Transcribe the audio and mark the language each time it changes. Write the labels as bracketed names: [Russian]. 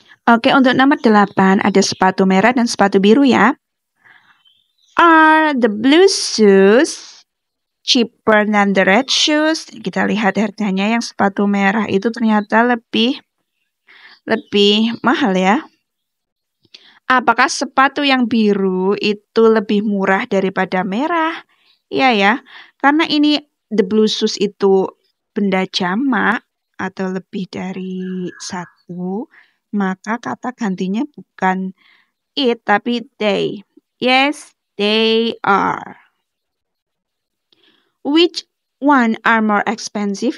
[Indonesian] Oke, untuk nomor 8 ada sepatu merah dan sepatu biru ya. [English] Are the blue shoes cheaper than the red shoes? [Indonesian] Kita lihat harganya. Yang sepatu merah itu ternyata lebih mahal ya. Apakah sepatu yang biru itu lebih murah daripada merah? Iya ya, karena ini [English] the blue shoes [Indonesian] itu benda jamak atau lebih dari satu, maka kata gantinya bukan it tapi they. [English] Yes, they are. Which one are more expensive?